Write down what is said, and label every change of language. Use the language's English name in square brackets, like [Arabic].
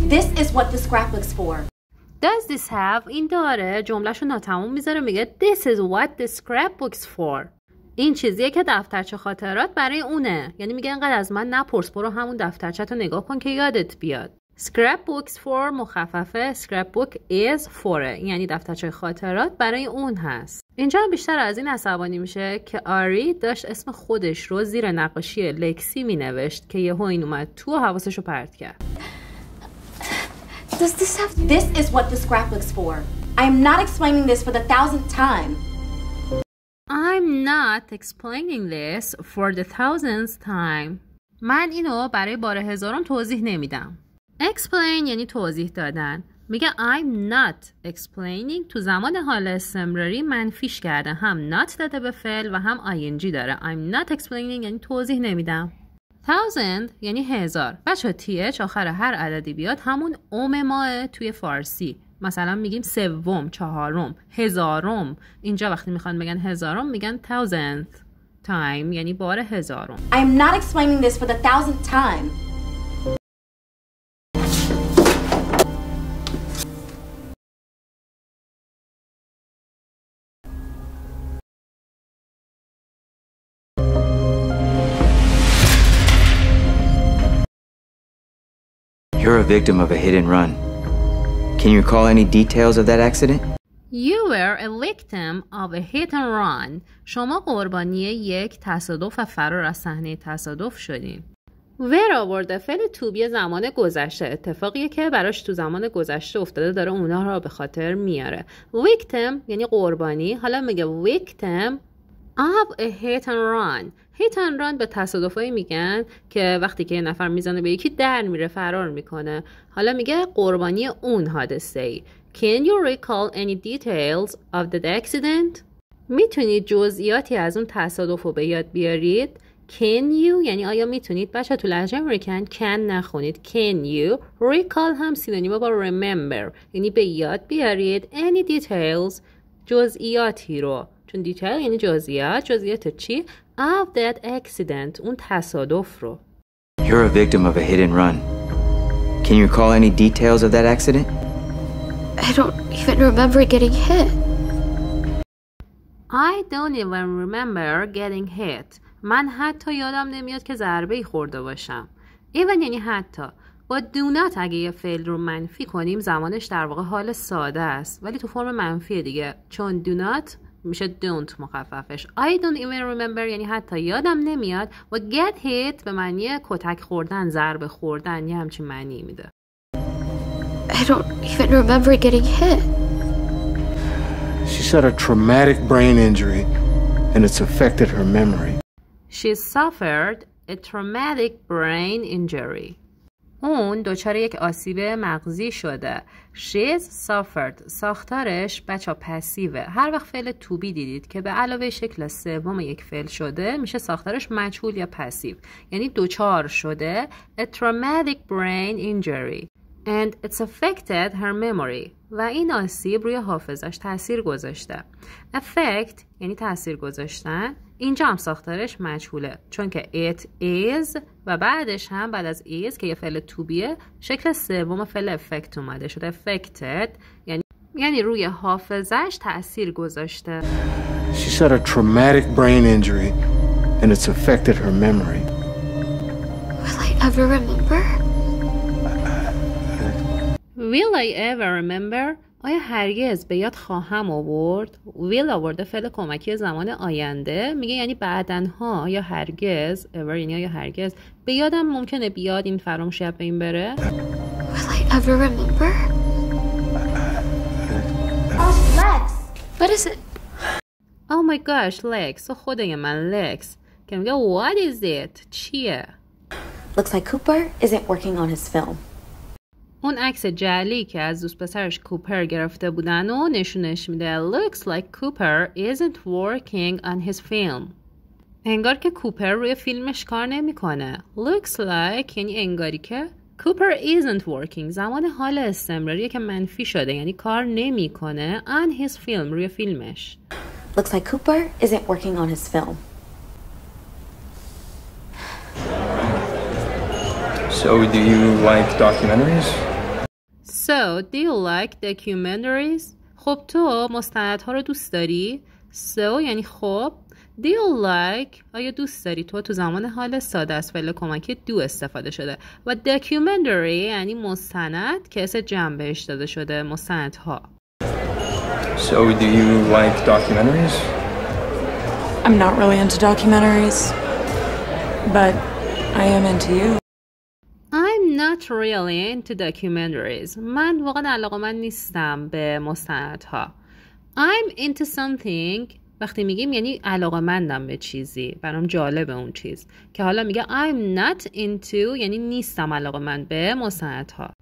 [English] This is what the scrapbook's for. Does this have [Persian] این داره جملهشو ناتموم میذاره میگه [English] This is what the scrapbook's for. [Persian] این چیزیه که دفترچه خاطرات برای اونه. یعنی میگه انقدر از من نپرس، برو همون دفترچه تو نگاه کن که یادت بیاد. [English] Scrapbook's for [Persian] مخففه [English] scrapbook is for [Persian] یعنی دفترچه خاطرات برای اون هست. اینجا بیشتر از این عصبانی میشه که آری داشت اسم خودش رو زیر نقاشی لکسی مینوشت که یهو این اومد تو و حواسشو پرت کرد. [English] Does this have... This is what the scrapbook's for. I am not explaining this for the 1000th time. I'm not explaining this for the 1000th time. [Persian] من اینو برای بار هزارم توضیح نمیدم. Explain یعنی توضیح دادن. میگه [English] I'm not explaining [Persian] تو زمان حال استمراری منفیش کرده. هم not داده به فعل و هم ing داره. [English] I'm not explaining [Persian] یعنی توضیح نمیدم. 1000 یعنی هزار. بچه th آخر هر عددی بیاد همون ماه توی فارسی. مثلا میگیم سوم، چهارم، هزارم. اینجا وقتی میخوان بگن هزارم میگن 1000th time یعنی بار هزارم. [English] I am not explaining this for the 1000th time. You're a victim of a hit and run. Can you recall any details of that accident? You were a victim of a hit and run. [Persian] شما قربانی یک تصادف و فرار از صحنه تصادف شدین. were آورده فعل to be زمان گذشته، اتفاقیه که براش تو زمان گذشته افتاده داره اونا رو به خاطر میاره. victim یعنی قربانی. حالا میگه [English] victim of a hit and run. [Persian] hit and run به تصادفایی میگن که وقتی که یه نفر میزنه به یکی در میره، فرار میکنه. حالا میگه قربانی اون حادثه ای. [English] Can you recall any details of that accident? [Persian] میتونید جزئیاتی از اون تصادف رو به یاد بیارید؟ Can you یعنی آیا میتونید؟ بچه تو لهجه امریکن can نخونید. [English] Can you recall [Persian] هم سینونیم با remember یعنی به یاد بیارید [English] any details [Persian] جزئیاتی رو، چون detail یعنی جزئیات. جزئیات چی؟ [English] of that accident [Persian] اون تصادف رو. [English] You're a victim of a hit and run. Can you recall any details of that accident? I don't even remember getting hit. I don't even remember getting hit. [Persian] من حتی یادم نمیاد که ضربه‌ای خورده باشم. Even یعنی حتی. با do not اگه یه فعل رو منفی کنیم زمانش در واقع حال ساده است، ولی تو فرم منفی دیگه، چون do not میشه don't مخففش. [English] I don't even remember [Persian] یعنی حتی یادم نمیاد و [English] get hit [Persian] به معنی کتک خوردن، ضربه خوردن، یه همچین معنی میده. [English] I don't even remember getting hit. She's had a traumatic brain injury and it's affected her memory. She suffered a traumatic brain injury. [Persian] اون دچار یک آسیب مغزی شده. [English] She's suffered. [Persian] ساختارش بچه پسیوه. هر وقت فعل to be دیدید که به علاوه شکل سوم یک فعل شده میشه ساختارش مجهول یا پسیو. یعنی دچار شده [English] a traumatic brain injury and it's affected her memory. [Persian] و این آسیب روی حافظش تأثیر گذاشته. Affect یعنی تأثیر گذاشتن. اینجا هم ساختارش مجهوله چون که it is و بعدش هم بعد از is که یه فعل to beه شکل سوم فعل affect اومده شده affected یعنی روی حافظش تأثیر گذاشته. [English] She's had a traumatic brain injury and it's affected her memory. Will I ever remember? Will I ever remember? [Persian] آیا هرگز به یاد خواهم آورد؟ will آورده فعل کمکی زمان آینده میگه یعنی بعدنها یا هرگز ever یعنی آیا هرگز به یادم ممکنه بیاد این فراموش به این بره. [English] Will I ever remember? Oh, Lex! What is it? Oh my gosh, Lex. [Persian] خدای من Lex که میگه [English] what is it؟ [Persian] چیه؟ [English] Looks like Cooper isn't working on his film. [Persian] اون عکس جعلی که از دوست پسرش کوپر گرفته بودن و نشونش میده. [English] Looks like Cooper isn't working on his film. [Persian] انگار که کوپر روی فیلمش کار نمیکنه. [English] Looks like [Persian] یعنی انگاری که [English] Cooper isn't working [Persian] زمان حال استمراریه که منفی شده یعنی کار نمیکنه [English] on his film [Persian] روی فیلمش. [English] Looks like Cooper isn't working on his film. So, do you like documentaries? So, do you like documentaries? [Persian] خب تو مستندها رو دوست داری؟ So یعنی خب. [English] Do you like [Persian] آیا دوست داری؟ تو زمان حال ساده از فعل کمکی do استفاده شده و documentary یعنی مستند که اسم جمع بهش داده شده مستندها. [English] So, do you like documentaries? I'm not really into documentaries, but I am into you. I'm not really into documentaries. [Persian] من واقعا علاقه‌مند نیستم به مستندها. [English] I'm into something [Persian] وقتی میگیم یعنی علاقه‌مندم به چیزی، برام جالبه اون چیز. که حالا میگه [English] I'm not into [Persian] یعنی نیستم علاقه‌مند به مستندها.